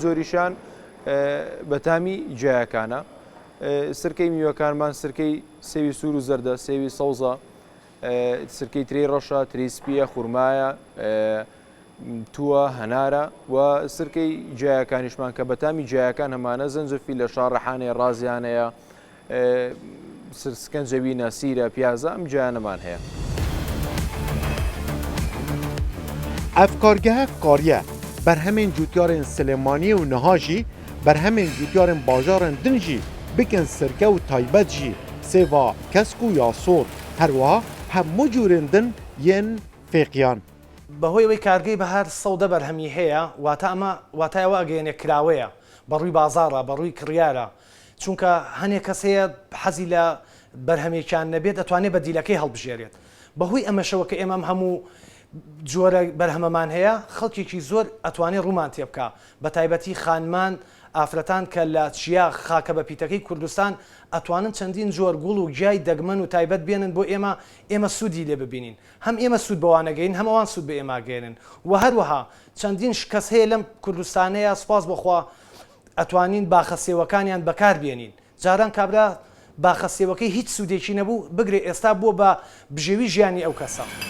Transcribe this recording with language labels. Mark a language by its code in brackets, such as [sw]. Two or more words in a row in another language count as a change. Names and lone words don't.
[ckb] جۆریشان بەتامی جیایەکانە سرکەی میوەکانمان سرکەی سێوی سوور و زەردە سێوی سەوزە سرکەی ترێی ڕەشە تریسپیە خوورمایە تووە هەنارە و سرکەی جیایەکانیشمان کە بەتامی جیایەکان هەمانە زەنجەفیل لە شاڕەحانەیە ڕازیانەیە سرسکەنجەوینە سیرە پیازە ئەم جیانەمان هەیە. [ku] Ev kargeha kariye berhemên cûtyarên Silêmaniyê û niha jî berhemên cûtyarên bajarên din jî bikin sirke û taybet jî sêva kesk û ya sor herwiha hemû cûrên din yên fêqiyan. [ckb] بەهۆی ئەوەی کارگەی بەهار سەودە بەرهەمی هەیە واتایەوە ئەگەیەنێ کراوەیە بەڕووی بازاڕە بەڕووی کڕیارە چونکە هەنێک کەس هەیە حەزی لە بەرهەمێکیان نەبێت دەتوانێت بە دیلەکەی هەڵبژێرێت بەهۆی ئەمەشەوە کە ئێمەم هەموو جۆرە بەرهەمەمان هەیە خەڵکێکی زۆر ئەتوانێت ڕوومان تێ بکە بە تایبەتی خانمان ئافرەتان کە لە چیا خاکە بە پیتەکەی کوردستان ئەتوانن چەندین جۆر گوڵ و گیای دەگمەن و تایبەت بێنن بۆ ئێمە سوودی لێ ببینین هەم ئێمە سوود بەوانەگەین هەم ئەوان سوود بە ئێماگەێنن و هەروەها چەندین شکەس هەیە لەم کوردستانەیە سوپاس بخوا ئەتوانین باخەسێوەکانیان بەکار بێنین جاران کابرا باخەسێوەکەی هیچ سوودێکی نەبوو بگرێ ئێستا بووە بە بژێوی ژیانی ئەو کەسە.